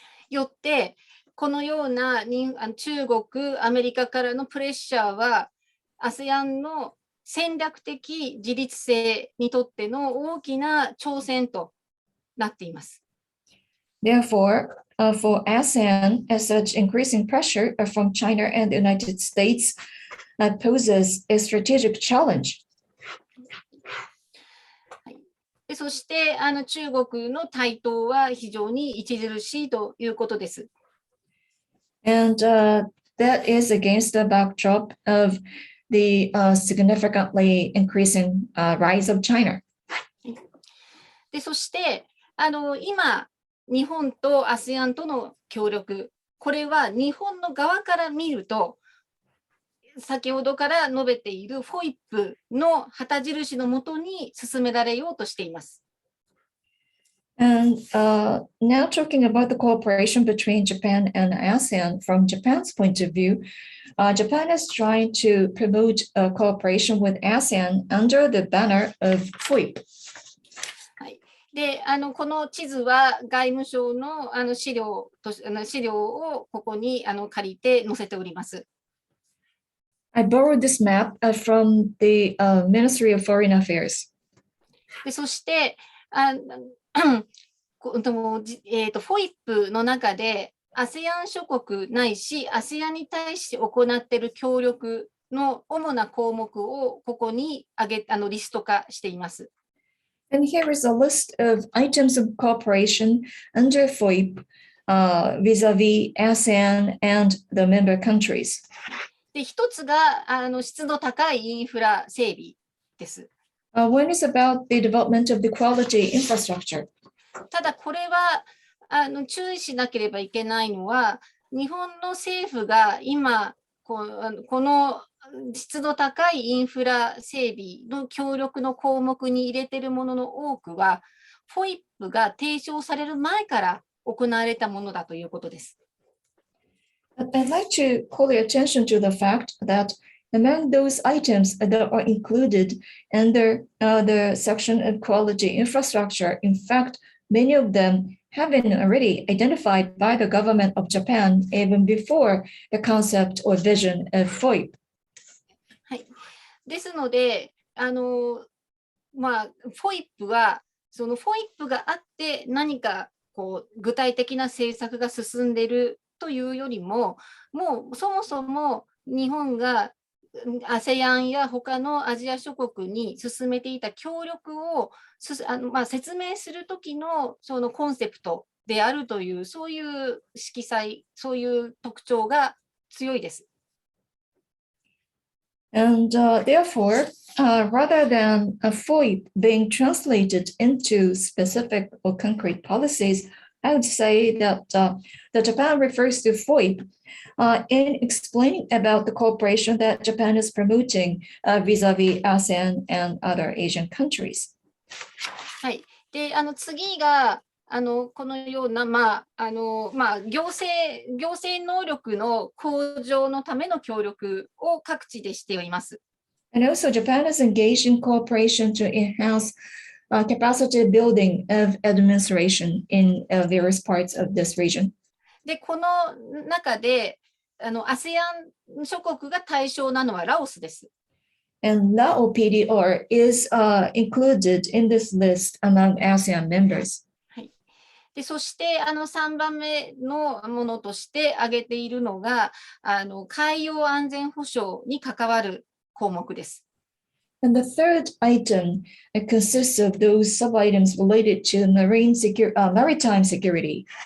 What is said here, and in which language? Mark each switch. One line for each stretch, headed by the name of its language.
Japanese: よって、このような中国、アメリカからのプレッシャーは、ASEAN の戦略的自立性にとっての大きな挑戦となっています。
English: Therefore, for ASEAN, as such increasing pressure from China and the United States poses a strategic challenge.
Japanese: でそして中国の台頭は非常に著しいということです。
English: And that is against the backdrop of the significantly increasing rise of China.
Japanese: でそして今、日本と ASEAN との協力、これは日本の側から見ると、先ほどから述べている FOIP の旗印のもとに進められようとしています。
English: And now talking about the cooperation between Japan and ASEAN, from Japan's point of view, Japan is trying to promote cooperation with ASEAN under the banner of FOIP.
Japanese: でこの地図は外務省の資料をここに借りて載せております。
English: I borrowed this map from the Ministry of Foreign Affairs.
Japanese: でそしてFOIP の中で ASEAN 諸国ないし ASEAN に対して行っている協力の主な項目をここにリスト化しています。
English: And here is a list of items of cooperation under FOIP vis-a-vis ASEAN and the member countries.
Japanese: で一つが質の高いインフラ整備です。
English: One is about the development of the quality infrastructure.
Japanese: ただこれは注意しなければいけないのは、日本の政府が今この質の高いインフラ整備の協力の項目に入れているものの多くは、FOIP が提唱される前から行われたものだということです。
English: I'd like to call your attention to the fact that among those items that are included under the section of quality infrastructure, in fact, many of them have been already identified by the government of Japan even before the concept or vision of FOIP.
Japanese: はい、ですので、FOIP は、その FOIP があって何か具体的な政策が進んでいるというよりも、もうそもそも日本が ASEAN や他のアジア諸国に進めていた協力を説明するときのそのコンセプトであるという、そういう色彩、そういう特徴が強いです。
English: And therefore, rather than a FOIP being translated into specific or concrete policies, I would say that the Japan refers to FOIP in explaining about the cooperation that Japan is promoting vis-a-vis ASEAN and other Asian countries.
Japanese: はい。で、次がこのような、行政能力の向上のための協力を各地でしております。
English: And also, Japan is engaged in cooperation to enhance capacity building of administration in various parts of this region.
Japanese: で、この中でASEAN 諸国が対象なのはラオスです。
English: And Lao PDR is included in this list among ASEAN members.
Japanese: でそして3番目のものとして挙げているのが海洋安全保障に関わる項目です。
English: And the third item consists of those sub-items related to maritime security.